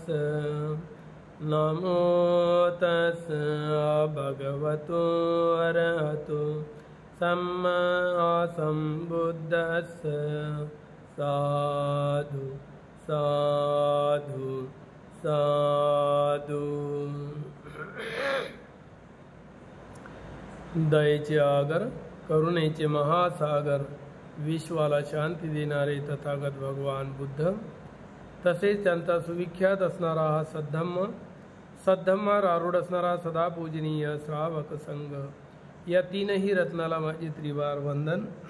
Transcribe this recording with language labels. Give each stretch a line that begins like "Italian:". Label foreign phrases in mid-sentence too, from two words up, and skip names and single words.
Pali: नमो तस् भगवतो अरहतो सम्मा सम्बुद्धस्स। साधु साधु साधु।
Marathi: दयेचे आगर, करुणेचे महासागर, विश्वाला शांती देणारे तथागत भगवान बुद्ध, तसेच त्यांचा सुविख्यात असणारा हा सद्धम्म, सद्धम्मावर आरूढ असणारा सदा पूजनीय श्रावक संघ, या तीनही रत्नाला माझे त्रिवार वंदन।